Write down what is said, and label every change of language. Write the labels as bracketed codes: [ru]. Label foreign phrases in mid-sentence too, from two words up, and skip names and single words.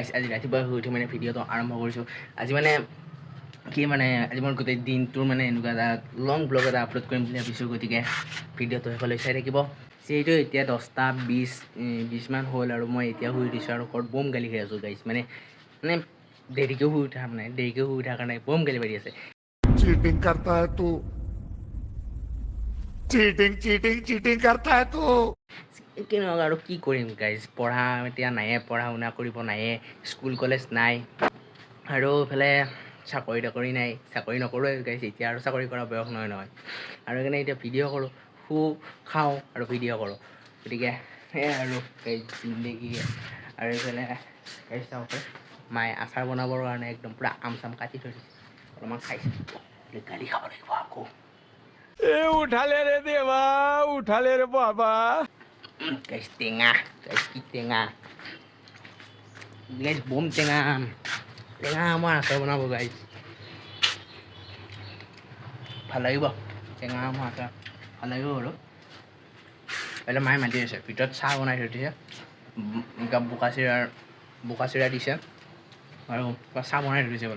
[as] আজি ৰাতিপুৱা শুই উঠি মানে ভিডিঅ'টো আৰম্ভ কৰিছোঁ। আজি মানে কি মানে আজি মই গোটেই দিনটোৰ মানে এনেকুৱা এটা [en] long blog [as] এটা আপলোড কৰিম বুলি ভাবিছোঁ। গতিকে ভিডিঅ'টো শেষলৈ চাই থাকিব। যিহেতু এতিয়া 10:20মান হ'ল আৰু মই এতিয়া শুই উঠিছোঁ আৰু ঘৰত বম গালি খাই আছোঁ গাইজ। মানে দেৰিকৈ শুই উঠা মানে দেৰিকৈ শুই উঠাৰ কাৰণে বম গালি পাৰি আছে। [hi] चीटिंग करता है तू चीटिंग चीटिंग चीटिंग करता है तू [as] কিন্তু আৰু কি কৰিম গাইজ, পঢ়া এতিয়া নায়ে, পঢ়া শুনা কৰিব নায়ে, স্কুল কলেজ নাই আৰু এইফালে চাকৰি তাকৰি নাই, চাকৰি নকৰোঁৱে গাইজ। এতিয়া আৰু চাকৰি কৰা বয়স নহয় আৰু সেইকাৰণে এতিয়া ভিডিঅ' কৰোঁ, খাওঁ আৰু ভিডিঅ' কৰোঁ। গতিকে সেয়াই আৰু গাইজ জিন্দগী। আৰু এইফালে গাইজ চাওঁতে মায়ে আচাৰ বনাবৰ কাৰণে একদম পূৰা আম চাম কাটি থৈ দিছে, অলপমান খাইছে, গালি খাব লাগিব আকৌ। [hi] उठाले रे देवा उठाले रे बाबा [as] গাইজ টেঙা, গাইজ কি টেঙা, গাইজ বম টেঙা আমৰ আচাৰ বনাব গাইজ, ভাল লাগিব। টেঙা আমৰ আচাৰ ভাল লাগিব বাৰু। এতিয়া মায়ে মাতি আছে, ভিতৰত চাহ বনাই থৈ দিছে, বোকা চিৰা দিছে আৰু চাহ বনাই থৈ দিছে বোলে।